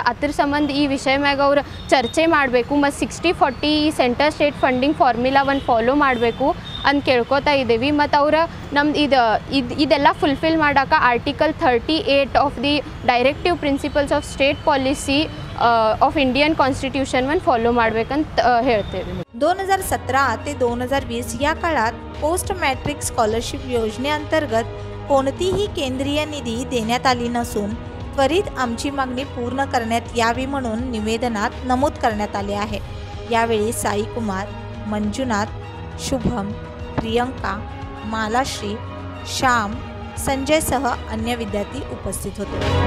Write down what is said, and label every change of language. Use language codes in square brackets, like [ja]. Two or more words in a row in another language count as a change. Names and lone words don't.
[kn] ಅದ್ರ ಸಂಬಂಧ ಈ ವಿಷಯ ಮ್ಯಾಗ ಅವರು ಚರ್ಚೆ ಮಾಡಬೇಕು ಮತ್ತು 60-40 ಈ [en] centre state funding formula [kn] ಫಾಲೋ ಮಾಡಬೇಕು ಅಂತ ಕೇಳ್ಕೊತಾ ಇದ್ದೀವಿ। ಮತ್ತು ಅವ್ರು ನಮ್ದು ಇದೆಲ್ಲ ಫುಲ್ಫಿಲ್ ಮಾಡೋಕೆ [en] Article 38 of the Directive Principles of State Policy of Indian Constitution [kn] फॉलो ಮಾಡಬೇಕಂತ ಹೇಳ್ತೇವೆ। [mr] 2017 ते 2020 या काळात पोस्ट मॅट्रिक स्कॉलरशिप योजनेअंतर्गत कोणतीही केंद्रीय निधी देण्यात आली नसून त्वरित आमची मागणी पूर्ण करण्यात यावी म्हणून निवेदनात नमूद करण्यात आले आहे। यावेळी साई कुमार, मंजुनाथ, शुभम, प्रियंका, मालाश्री, श्याम, संजय सह अन्य विद्यार्थी उपस्थित होते।